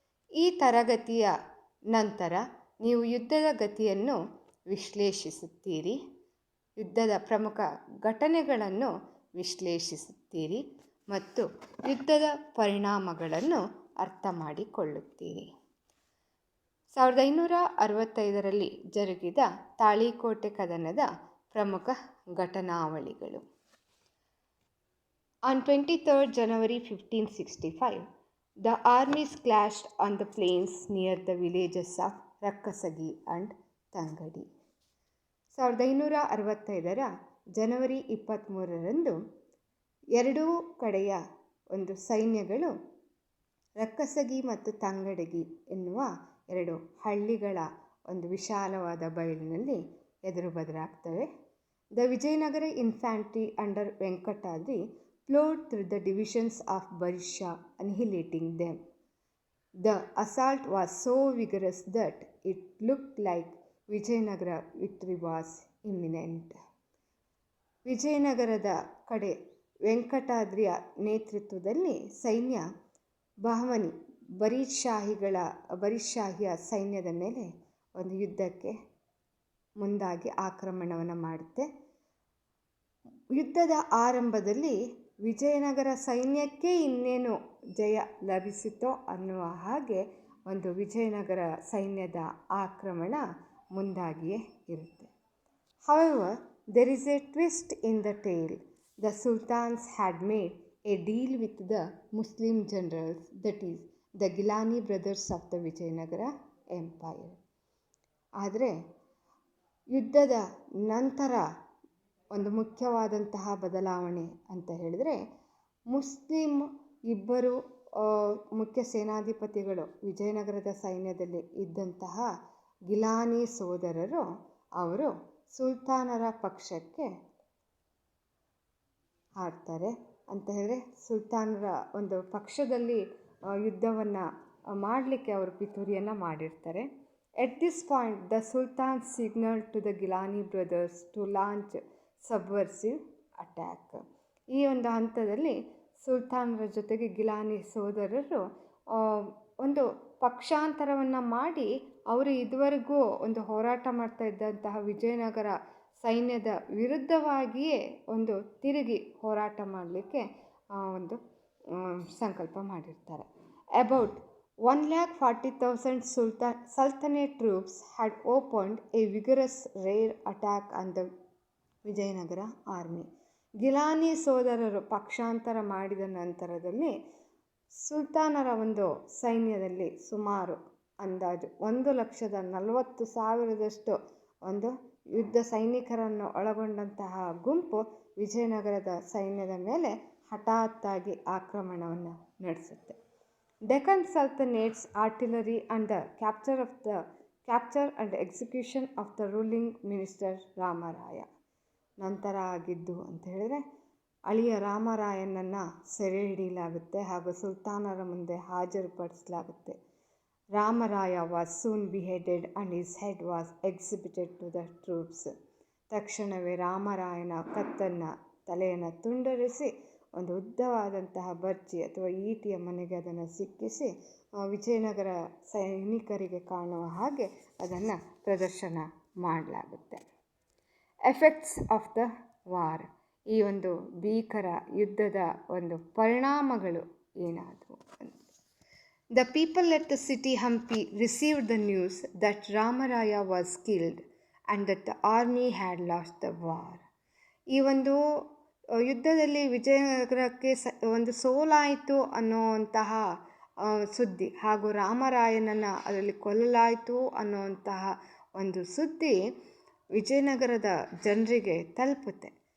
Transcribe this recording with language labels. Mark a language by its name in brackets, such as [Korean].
[Kannada] ಈ ತರಗತಿಯ ನಂತರ ನೀವು ಯುದ್ಧದ ಗತಿಯನ್ನು ವಿಶ್ಲೇಷಿಸುತ್ತೀರಿ, ಯುದ್ಧದ ಪ್ರಮುಖ ಘಟನೆಗಳನ್ನು ವಿಶ್ಲೇಷಿಸುತ್ತೀರಿ ಮತ್ತು ಯುದ್ಧದ ಪರಿಣಾಮಗಳನ್ನು ಅರ್ಥ ಮಾಡಿಕೊಳ್ಳುತ್ತೀರಿ. 1565ರಲ್ಲಿ ಜರುಗಿದ ತಾಳಿಕೋಟೆ ಕದನದ ಪ್ರಮುಖ ಘಟನಾವಳಿಗಳು. [English] On 23rd January 1565, the armies clashed on the plains near the villages of Rakkasagi and Tangadi. [Kannada] 1565ರ ಜನವರಿ 23ರಂದು ಎರಡೂ ಕಡೆಯ ಒಂದು ಸೈನ್ಯಗಳು ರಕ್ಕಸಗಿ ಮತ್ತು ತಂಗಡಗಿ ಎನ್ನುವ ಎರಡು ಹಳ್ಳಿಗಳ ಒಂದು ವಿಶಾಲವಾದ ಬಯಲಿನಲ್ಲಿ ಎದುರು ಬದಲಾಗ್ತವೆ. [English] The Vijayanagara infantry under Venkatadri flowed through the divisions of Barisha, annihilating them. The assault was so vigorous that it looked like Vijayanagara victory was imminent. [Kannada] ವಿಜಯನಗರದ ಕಡೆ ವೆಂಕಟಾದ್ರಿಯ ನೇತೃತ್ವದಲ್ಲಿ ಸೈನ್ಯ ಬಹಮನಿ ಬರಿಶಾಹಿಯ ಸೈನ್ಯದ ಮೇಲೆ ಒಂದು ಯುದ್ಧಕ್ಕೆ ಮುಂದಾಗಿ ಆಕ್ರಮಣವನ್ನು ಮಾಡುತ್ತೆ. ಯುದ್ಧದ ಆರಂಭದಲ್ಲಿ ವಿಜಯನಗರ ಸೈನ್ಯಕ್ಕೆ ಇನ್ನೇನು ಜಯ ಲಭಿಸಿತೋ ಅನ್ನುವ ಹಾಗೆ ಒಂದು ವಿಜಯನಗರ ಸೈನ್ಯದ ಆಕ್ರಮಣ ಮುಂದಾಗಿಯೇ ಇರುತ್ತೆ. [English] However, there is a twist in the tale. The Sultans had made a deal with the Muslim generals, that is, the Gilani brothers of the Vijayanagara Empire. [Kannada] ಆದರೆ ಯುದ್ಧದ ನಂತರ ಒಂದು ಮುಖ್ಯವಾದಂತಹ ಬದಲಾವಣೆ ಅಂತ ಹೇಳಿದ್ರೆ, ಮುಸ್ಲಿಂ ಇಬ್ಬರು ಮುಖ್ಯ ಸೇನಾಧಿಪತಿಗಳು ವಿಜಯನಗರದ ಸೈನ್ಯದಲ್ಲಿ ಇದ್ದಂತಹ ಗಿಲಾನಿ ಸೋದರರು ಅವರು ಸುಲ್ತಾನರ ಪಕ್ಷಕ್ಕೆ ಹಾಡ್ತಾರೆ. ಅಂತ ಹೇಳಿದ್ರೆ ಸುಲ್ತಾನರ ಒಂದು ಪಕ್ಷದಲ್ಲಿ ಯುದ್ಧವನ್ನು ಮಾಡಲಿಕ್ಕೆ ಅವರು ಪಿತೂರಿಯನ್ನು ಮಾಡಿರ್ತಾರೆ. [English] At this point, the Sultan signaled to the Gilani brothers to launch subversive attack. [Kannada] ಈ ಒಂದು ಹಂತದಲ್ಲಿ ಸುಲ್ತಾನರ ಜೊತೆಗೆ ಗಿಲಾನಿ ಸೋದರರು ಒಂದು ಪಕ್ಷಾಂತರವನ್ನು ಮಾಡಿ ಅವರು ಇದುವರೆಗೂ ಒಂದು ಹೋರಾಟ ಮಾಡ್ತಾ ಇದ್ದಂತಹ ವಿಜಯನಗರ ಸೈನ್ಯದ ವಿರುದ್ಧವಾಗಿಯೇ ಒಂದು ತಿರುಗಿ ಹೋರಾಟ ಮಾಡಲಿಕ್ಕೆ ಒಂದು ಸಂಕಲ್ಪ ಮಾಡಿರ್ತಾರೆ. [English] About 140,000 Sultanate troops had opened a vigorous rear attack on the Vijayanagara army. [Kannada] Geelani ಸೋದರರು ಪಕ್ಷಾಂತರ ಮಾಡಿದ ನಂತರದಲ್ಲಿ ಸುಲ್ತಾನರ ಒಂದು ಸೈನ್ಯದಲ್ಲಿ ಸುಮಾರು ಅಂದಾಜು 140,000 ಒಂದು ಯುದ್ಧ ಸೈನಿಕರನ್ನು ಒಳಗೊಂಡಂತಹ ಗುಂಪು ವಿಜಯನಗರದ ಸೈನ್ಯದ ಮೇಲೆ ಹಠಾತ್ತಾಗಿ ಆಕ್ರಮಣವನ್ನು ನಡೆಸುತ್ತೆ. [English] Deccan Sultanate's artillery and the capture and execution of the ruling minister Ramaraya. [Kannada] ನಂತರ ಆಗಿದ್ದು ಅಂತ ಹೇಳಿದ್ರೆ ಅಳಿಯ ರಾಮರಾಯನನ್ನು ಸೆರೆ ಹಿಡಿಯಲಾಗುತ್ತೆ ಹಾಗೂ ಸುಲ್ತಾನರ ಮುಂದೆ ಹಾಜರುಪಡಿಸಲಾಗುತ್ತೆ. [English] Ramaraya was soon beheaded and his head was exhibited to the troops. [Kannada] ತಕ್ಷಣವೇ ರಾಮರಾಯನ ತಲೆಯನ್ನು ತುಂಡರಿಸಿ ಒಂದು ಉದ್ದವಾದಂತಹ ಬರ್ಚಿ ಅಥವಾ ಈಟಿಯ ಮನೆಗೆ ಅದನ್ನು ಸಿಕ್ಕಿಸಿ ವಿಜಯನಗರ ಸೈನಿಕರಿಗೆ ಕಾಣುವ ಹಾಗೆ ಅದನ್ನು ಪ್ರದರ್ಶನ ಮಾಡಲಾಗುತ್ತೆ. [English] Effects of the war. [Kannada] ಈ ಒಂದು ಭೀಕರ ಯುದ್ಧದ ಒಂದು ಪರಿಣಾಮಗಳು ಏನಾದವು? [English] The people at the city Hampi received the news that Ramaraya was killed and that the army had lost the war. [Kannada] ಈ ಒಂದು ಯುದ್ಧದಲ್ಲಿ ವಿಜಯನಗರಕ್ಕೆ ಒಂದು ಸೋಲಾಯಿತು ಅನ್ನೋವಂತಹ ಸುದ್ದಿ ಹಾಗೂ ರಾಮರಾಯನನ್ನು ಅದರಲ್ಲಿ ಕೊಲ್ಲಲಾಯಿತು ಅನ್ನೋವಂತಹ ಒಂದು ಸುದ್ದಿ ವಿಜಯನಗರದ ಜನರಿಗೆ ತಲುಪುತ್ತೆ.